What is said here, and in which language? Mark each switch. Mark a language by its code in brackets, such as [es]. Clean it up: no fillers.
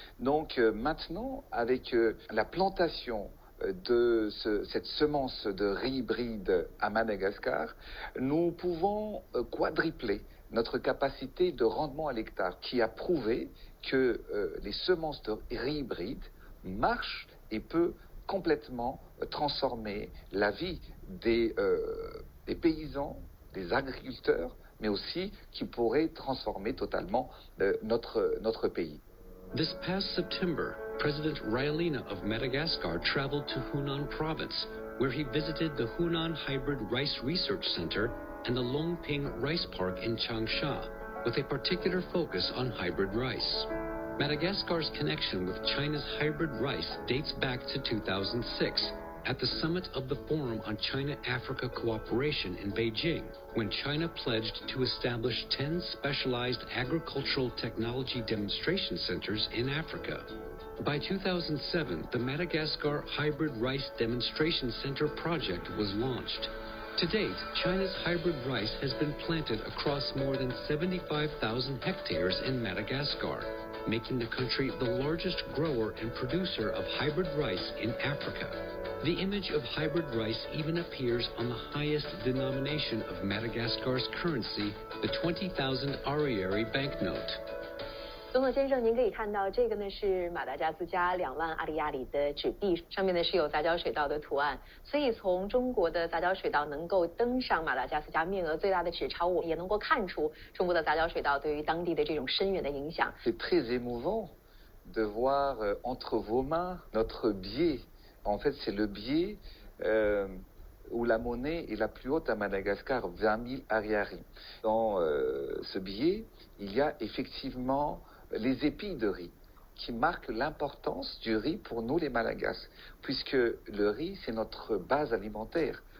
[fr] Donc maintenant, avec la plantation de cette semence de riz hybride à Madagascar, nous pouvons quadrupler notre capacité de rendement à l'hectare, qui a prouvé que les semences de riz hybride marchent et peut complètement transformer la vie des paysans, des agriculteurs, mais aussi qui pourrait transformer totalement notre pays. [en] This past September, President Rajoelina of Madagascar traveled to Hunan province, where he visited the Hunan Hybrid Rice Research Center and the Longping Rice Park in Changsha, with a particular focus on hybrid rice. Madagascar's connection with China's hybrid rice dates back to 2006, at the summit of the Forum on China-Africa Cooperation in Beijing, when China pledged to establish 10 specialized agricultural technology demonstration centers in Africa. By 2007, the Madagascar Hybrid Rice Demonstration Center project was launched. To date, China's hybrid rice has been planted across more than 75,000 hectares in Madagascar, making the country the largest grower and producer of hybrid rice in Africa. The image of hybrid rice even appears on the highest denomination of Madagascar's currency, the 20,000 Ariary banknote. [zh] 总统先生，您可以看到这个呢是马达加斯加2万阿里亚里的纸币，上面呢是有杂交水稻的图案。所以从中国的杂交水稻能够登上马达加斯加面额最大的纸钞，我们也能够看出中国的杂交水稻对于当地的这种深远的影响。 [fr] C'est très émouvant de voir entre vos mains notre billet. En fait, c'est le billet où la monnaie est la plus haute à Madagascar, 20 000 ariary. Dans ce billet, il y a effectivement les épis de riz qui marquent l'importance du riz pour nous les Malagasy, puisque le riz, c'est notre base alimentaire.